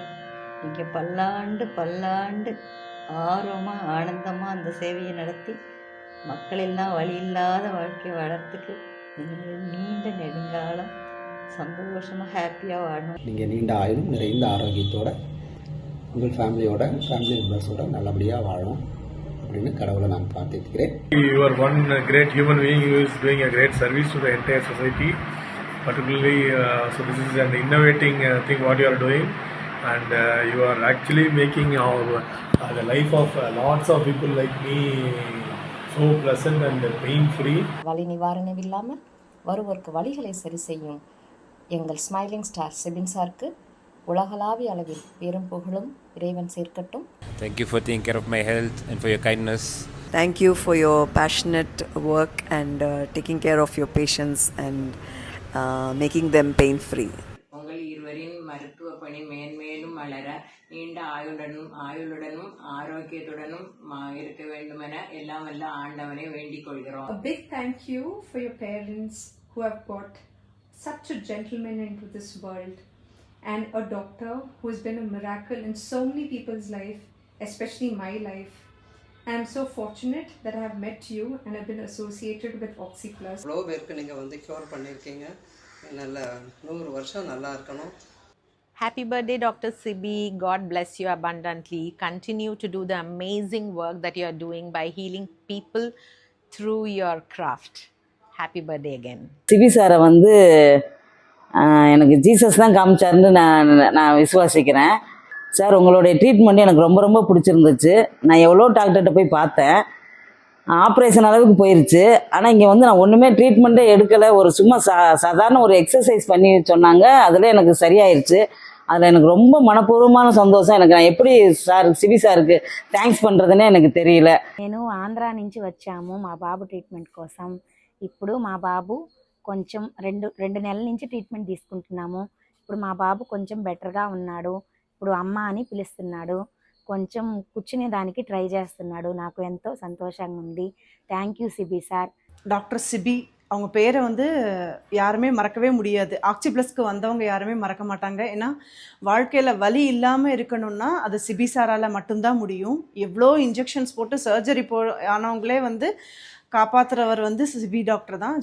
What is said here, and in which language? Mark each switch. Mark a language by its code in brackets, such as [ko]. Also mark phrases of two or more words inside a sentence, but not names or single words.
[ta] நீங்கள் பல்லாண்டு ஆர்வமாக ஆனந்தமாக அந்த சேவையை நடத்தி மக்கள் எல்லாம் வழி இல்லாத வாழ்க்கையை வளர்த்துக்கு நீங்கள் நீண்ட நெடுங்காலம் சந்தோஷமாக ஹாப்பியாக வாழணும். நீங்கள் நீண்ட ஆயுளும் நிறைந்த ஆரோக்கியத்தோட உங்கள் [en] family members [ta] நல்லபடியாக வாழணும் அப்படின்னு கடவுளை நான் பார்த்துக்கிறேன். [en] You are one great human being who is doing a great service to the entire society. Particularly, so this is an innovating thing what you are doing, and you are actually making the life of lots of people like me so pleasant and pain free. [ta] வலி நிவாரணம் இல்லாமல் வருவோருக்கு வலிகளை சரி செய்யும் எங்கள் [en] smiling star [ta] சிபின் சாருக்கு உலகளாவிய அளவில் பேரும் புகழும் இறைவன் சேர்க்கட்டும். [en] Thank you for taking care of my health and for your kindness. Thank you for your passionate work and taking care of your patients and making them pain free. [ta] உங்கள் இருவரின் மருத்துவ பணி மேன்மேலும் வளர நீண்ட ஆயுளுடனும் ஆரோக்கியத்துடனும் இருக்க வேண்டுமென எல்லாம் வல்ல ஆண்டவனை வேண்டிக் கொள்கிறோம். [en] A big thank you for your parents who have brought such a gentleman into this world, and a doctor who has been a miracle in so many people's life, especially my life. I am so fortunate that I have met you and have been associated with OxyPlus. [ta] அவ்வளோ பேருக்கு நீங்கள் வந்து க்யூர் பண்ணியிருக்கீங்க. நல்ல 100 வருஷம் நல்லா இருக்கணும். [en] Happy birthday, Dr. Sibi. God bless you abundantly. Continue to do the amazing work that you are doing by healing people through your craft. Happy birthday again. [ta] சிபி சாரை வந்து எனக்கு ஜீசஸ் தான் காமிச்சாருன்னு நான் விசுவாசிக்கிறேன். சார், உங்களுடைய ட்ரீட்மெண்ட் எனக்கு ரொம்ப ரொம்ப பிடிச்சிருந்துச்சு. நான் எவ்வளோ டாக்டர்கிட்ட போய் பார்த்தேன், ஆப்ரேஷன் அளவுக்கு போயிருச்சு. ஆனால் இங்கே வந்து நான் ஒன்றுமே ட்ரீட்மெண்ட்டே எடுக்கலை. ஒரு சும்மா சாதாரண ஒரு எக்ஸசைஸ் பண்ணி சொன்னாங்க, அதில் எனக்கு சரியாயிருச்சு. அதில் எனக்கு ரொம்ப மனப்பூர்வமான சந்தோஷம். நான் எப்படி సిబి సార్కి థ్యాంక్స్ பண்ணுறதுன்னே எனக்கு தெரியல. [te] నేను ఆంధ్రా నుంచి వచ్చాము మా బాబు ట్రీట్మెంట్ కోసం. ఇప్పుడు మా బాబు కొంచెం రెండు నెలల నుంచి ట్రీట్మెంట్ తీసుకుంటున్నాము. ఇప్పుడు మా బాబు కొంచెం బెటర్గా ఉన్నాడు. ఇప్పుడు అమ్మ అని పిలుస్తున్నాడు. కొంచెం కూర్చునే దానికి ట్రై చేస్తున్నాడు. నాకు ఎంతో సంతోషంగా ఉంది. [en] Thank you Sibi sir. [ta] டாக்டர் சிபி அவங்க பேரை வந்து யாருமே மறக்கவே முடியாது. ஆக்சிப்ளஸ்க்கு வந்தவங்க யாருமே மறக்க மாட்டாங்க. ஏன்னா வாழ்க்கையில் வலி இல்லாமல் இருக்கணும்னா அது சிபி சாரால் மட்டும்தான் முடியும். எவ்வளோ இன்ஜெக்ஷன்ஸ் போட்டு சர்ஜரி ஆனவங்களே வந்து காப்பாற்றுறவர் வந்து சிபி டாக்டர் தான்.